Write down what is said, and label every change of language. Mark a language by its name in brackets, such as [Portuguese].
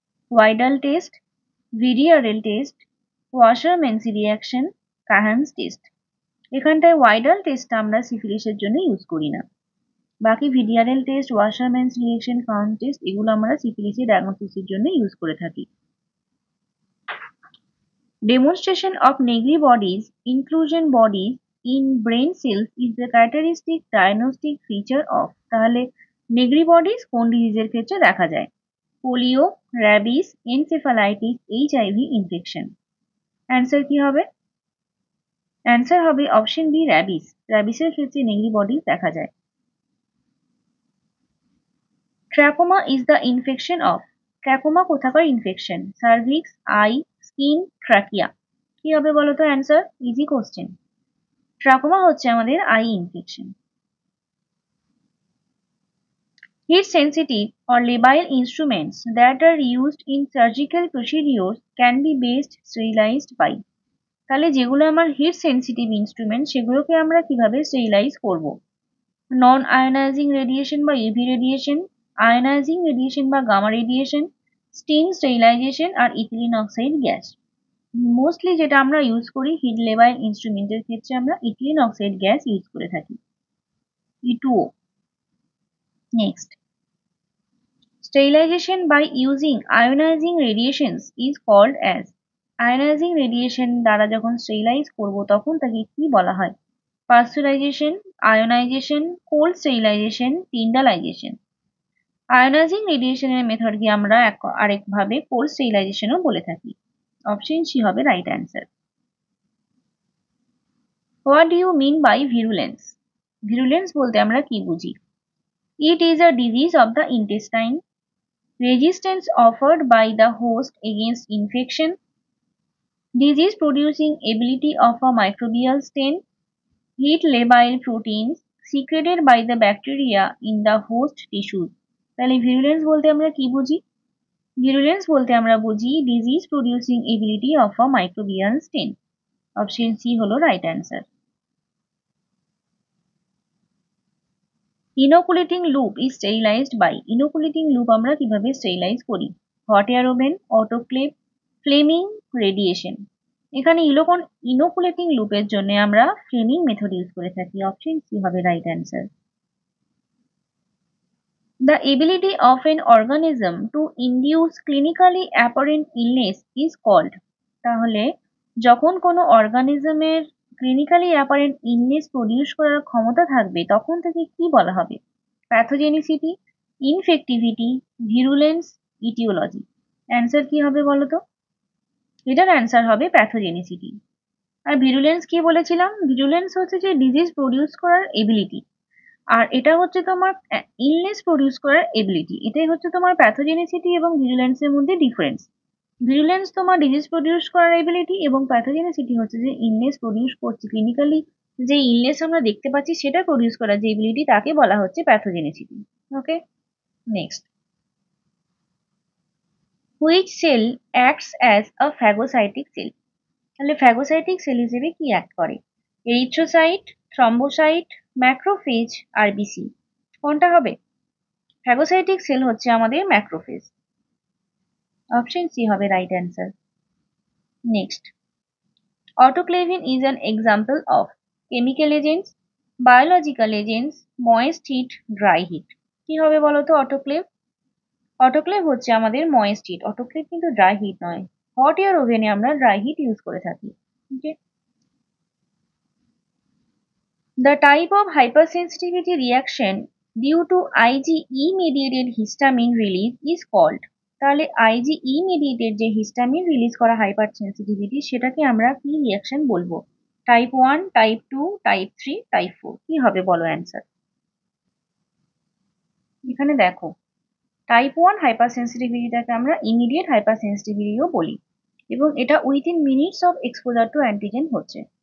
[Bangla] Widal test, VDRL test, ওয়াশারম্যানসি reaction, কাহানস test. এখানটায় Widal টেস্টটা আমরা সিফিলিসের জন্য ইউজ করি না। বাকি ভিডিআরএল টেস্ট, ওয়াশারম্যানস রিঅ্যাকশন, কাহানস টেস্ট এগুলো আমরা সিফিলিসের ডায়াগনোসিসের জন্য ইউজ করে থাকি। [English] Demonstration of Negri bodies, inclusion bodies in brain cells is the characteristic diagnostic feature of। [Bangla] তাহলে নেগ্রি বডিজ কোন ডিজিজের ক্ষেত্রে দেখা যায়? Polio, rabies, encephalitis, HIV infection. Answer কি হবে? অ্যান্সার হবে অপশন বি, র্যাবিস। র্যাবিসের ক্ষেত্রে নেগ্রি বডিজ দেখা যায়। [English] Trachoma is the infection of. [Bangla] ট্র্যাকোমা কোথাকার infection? Cervix, I, skin, trachea. কি হবে বলো তো অ্যান্সার? Easy question. ট্রাকোমা হচ্ছে আমাদের I infection. [English] Heat sensitive or labile instruments that are used in surgical procedures can be best sterilized by। [Bangla] তাহলে যেগুলো আমার হিট সেন্সিটিভ ইনস্ট্রুমেন্ট সেগুলোকে আমরা কিভাবে স্টেরিলাইজ করব? নন আয়োনাইজিং রেডিয়েশন বা ইউভি রেডিয়েশন, আয়োনাইজিং রেডিয়েশন বা গামা রেডিয়েশন, স্টিম স্টেরিলাইজেশন আর ethylene oxide gas. Mostly যেটা আমরা ইউজ করি হিট লেবাইল ইনস্ট্রুমেন্টের ক্ষেত্রে আমরা ইথিলিন অক্সাইড গ্যাস ইউজ করে থাকি, E2O। [English] Next, sterilization by using ionizing radiations is called as। [Bangla] ionizing radiation দ্বারা যখন স্টেরিলাইজ করব তখন তাকে কি বলা হয়? পাস্চুরাইজেশন, আয়োনাইজেশন, কোল্ড স্টেরিলাইজেশন, টিন্ডালাইজেশন। আয়োনাইজিং রেডিয়েশনের মেথডকে আমরা আরেকভাবে কোল্ড স্টেরিলাইজেশনও বলে থাকি। অপশন সি হবে right answer. What do you mean by ভিরুলেন্স? ভিরুলেন্স বলতে আমরা কি বুঝি? [English] It is a disease of the intestine, resistance offered by the host against infection, disease producing ability of a microbial stain, heat labile proteins secreted by the bacteria in the host tissues। [Bangla] তাহলে ভিরুলেন্স বলতে আমরা কি বুঝি? ভিরুলেন্স বলতে আমরা বুঝি disease producing ability of a microbial stain. Option C হলো right answer. [English] Inoculating loop is sterilized by. [Bangla] ইনোকুলেটিং loop আমরা কিভাবে স্টেরিলাইজ করি? Hot air oven, autoclave, Fleming, radiation. এখানে ইনোকুলেটিং লুপের জন্য আমরা ফ্লেমিং মেথড ইউজ করে থাকি। অপশন সি হবে right answer. [English] The ability of an organism to induce clinically apparent illness is called। [Bangla] তাহলে যখন কোনো অর্গানিজমের ক্লিনিক্যালি অ্যাপারেন্ট ইলনেস প্রডিউস করার ক্ষমতা থাকবে তখন থেকে কি বলা হবে? Pathogenicity, infectivity, ভিরুলেন্স, aetiology. অ্যান্সার কি হবে বলো তো? এটার অ্যান্সার হবে প্যাথোজেনিসিটি। আর ভিরুলেন্স কি বলেছিলাম? ভিরুলেন্স হচ্ছে যে ডিজিজ প্রডিউস করার এবিলিটি, আর এটা হচ্ছে তোমার ইলনেস প্রডিউস করার এবিলিটি। এটাই হচ্ছে তোমার প্যাথোজেনিসিটি এবং ভিরুলেন্সের মধ্যে ডিফারেন্স। ভিরুলেন্স তোমার ডিজিজ প্রডিউস করার এবিলিটি এবং প্যাথোজেনিসিটি হচ্ছে যে ইলনেস প্রডিউস করছে। ক্লিনিক্যালি যে ইলনেস আমরা দেখতে পাচ্ছি সেটা প্রডিউস করার যে এবিলিটি তাকে বলা হচ্ছে pathogenicity. Okay, next. [English] Which cell acts as a phagocytic cell? [Bangla] তাহলে ফ্যাগোসাইটিক সেল হিসেবে কি অ্যাক্ট করে? Erythrocyte, thrombocyte, macrophage, RBC. কোনটা হবে? ফ্যাগোসাইটিক সেল হচ্ছে আমাদের ম্যাক্রোফেজ। অপশন সি হবে right answer. Next. [English] Autoclaving is an example of chemical agents, biological agents, moist heat, dry heat। [Bangla] কি হবে বলো তো অটোক্লেভ? অটোক্লেভ হচ্ছে আমাদের ময়েস্ট হিট। অটোক্লেভ কিন্তু ড্রাই হিট নয়। হট এয়ার ওভেনে আমরা ড্রাই হিট ইউজ করে থাকি। ওকে। [English] The type of hypersensitivity reaction due to IgE mediated histamine release is called। [Bangla] তাহলে IgE mediated যে হিস্টামিন রিলিজ করা হাইপার সেন্সিটিভিটি সেটাকে আমরা কি রিয়াকশন বলবো? Type 1, type 2, type 3, type 4। কি হবে বলো অ্যান্সার? এখানে দেখো, টাইপ 1 হাইপার সেন্সিটিভিটিটাকে আমরা ইমিডিয়েট হাইপার সেন্সিটিভিটিও বলি এবং এটা within minutes of exposure two antigen হচ্ছে।